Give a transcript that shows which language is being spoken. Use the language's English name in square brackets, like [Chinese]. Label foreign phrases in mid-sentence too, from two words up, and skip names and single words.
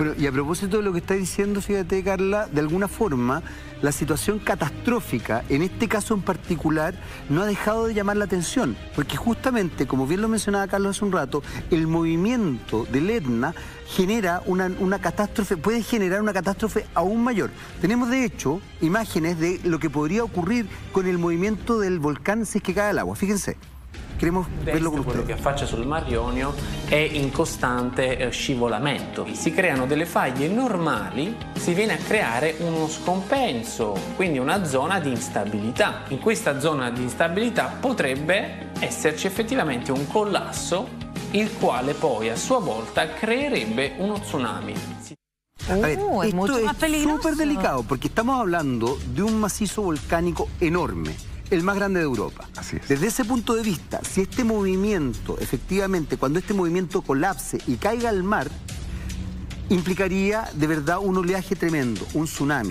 [Spanish] Bueno, y a propósito de lo que está diciendo, fíjate, Carla, de alguna forma, la situación catastrófica, en este caso en particular, no ha dejado de llamar la atención, porque justamente, como bien lo mencionaba Carlos hace un rato, el movimiento del Etna genera una catástrofe, puede generar una catástrofe aún mayor. Tenemos, de hecho, imágenes de lo que podría ocurrir con el movimiento del volcán si es que cae el agua. Fíjense. Queremos verlo con [Italian] quello che affaccia sul Mar Ionio è in costante scivolamento. Si creano delle faglie normali, si viene a creare uno scompenso, quindi una zona di instabilità. In questa zona di instabilità potrebbe esserci effettivamente un collasso, il quale poi a sua volta creerebbe uno tsunami. [Spanish] A ver, esto es súper delicado porque estamos hablando de un macizo volcánico enorme, el más grande de Europa. Así es. Desde ese punto de vista, si este movimiento, efectivamente, cuando este movimiento colapse y caiga al mar, implicaría de verdad un oleaje tremendo, un tsunami.